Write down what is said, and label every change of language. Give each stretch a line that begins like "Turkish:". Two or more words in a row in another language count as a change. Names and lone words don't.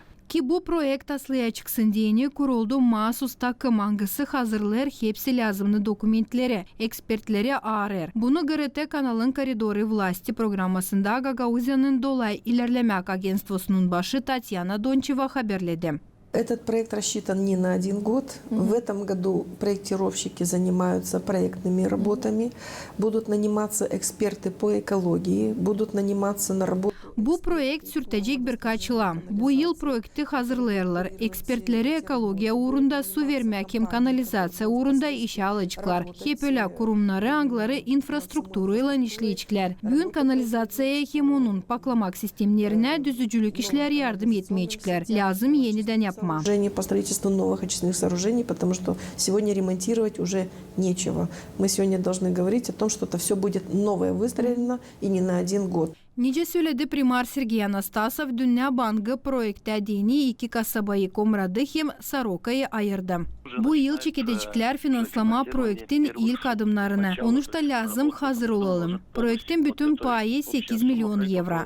Gagauz: Ki bu projekt aslıya çıksın diyeni kuruldu mahsus takım hangisi hazırlar hepsi lazımlı dokumentleri, ekspertleri arar. Bunu GRT kanalın Koridoru Vlasti programmasında Gagauzya'nın dolay ilerlemek agentstvosunun başı Tatyana Doncheva haberledi.
Russian: Этот проект рассчитан не на один год. В этом году проектировщики занимаются проектными работами, будут наниматься эксперты по экологии, будут наниматься на работу.
Gagauz: Bu projekt sürtecek birkaç yıl. Bu yıl projekti hazırlayırlar. Ekspertleri ekologiya uğrunda su vermek hem kanalizasya uğrunda işe alacaklar. Hep öyle kurumları, angları infrastrukturuyla işleyecekler. Bugün kanalizasyaya hem onun paklamak sistemlerine düzücülük işler yardım etmeyecekler. Lazım yeniden yapma.
Russian: По строительству новых очистных сооружений, потому что сегодня ремонтировать уже нечего. Мы сегодня должны говорить о том, что это все будет новое выстроено и не на один год.
Gagauz: Nice söyledi primar Sergey Anastasov, Dünya Bankı projekte dini iki kasabayı Komradı hem Saroka'yı ayırdı. Bu yıl çekecekler finanslama projektin ilk adımlarını. Onuşta lazım hazır olalım. Projektin bütün payı 8 milyon euro.